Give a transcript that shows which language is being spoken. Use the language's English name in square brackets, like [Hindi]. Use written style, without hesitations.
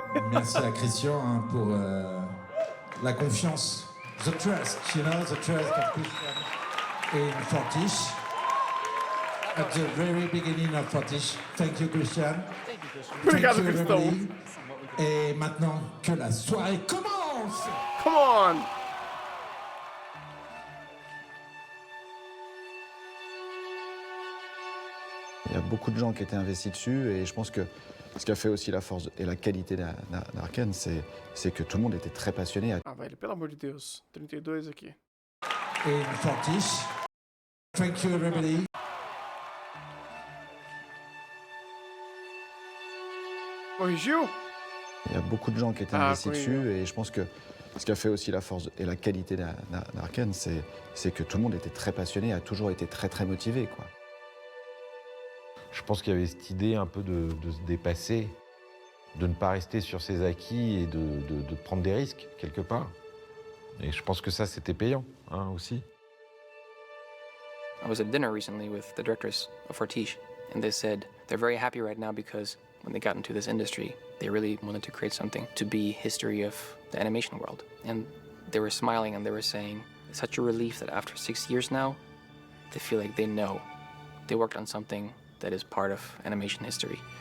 [French] Merci à Christian pour la confiance. [English] The trust, the trust of Christian in Fortiche. At the very beginning of Fortiche. Thank you, Christian. [Portuguese] Obrigado, [English] Thank you, [Portuguese] Cristão. [English] everybody. [French] Et maintenant que la soirée commence! [English] Come on! [French] Il y a beaucoup de gens qui étaient investis dessus, et je pense que ce qui a fait aussi la force et la qualité d'Arcane, c'est que tout le monde était très passionné. [Portuguese] Ah, velho, pelo amor de Deus. 32 aqui. [French] Et [English] Fortiche. Thank you, everybody. [Portuguese] Corrigiu? [French] Il y a beaucoup de gens qui étaient investis dessus, et je pense que ce qui a fait aussi la force et la qualité d'Arcane, c'est que tout le monde était très passionné, a toujours été très très motivé, quoi. Je pense qu'il y avait cette idée un peu de se dépasser, de ne pas rester sur ses acquis et de prendre des risques, quelque part. Et je pense que ça, c'était payant, hein, aussi. [English] I was at dinner recently with the directors of Fortiche, and they said they're very happy right now because when they got into this industry, they really wanted to create something to be history of the animation world. And they were smiling and they were saying, it's such a relief that after 6 years now, they feel like they know they worked on something that is part of animation history.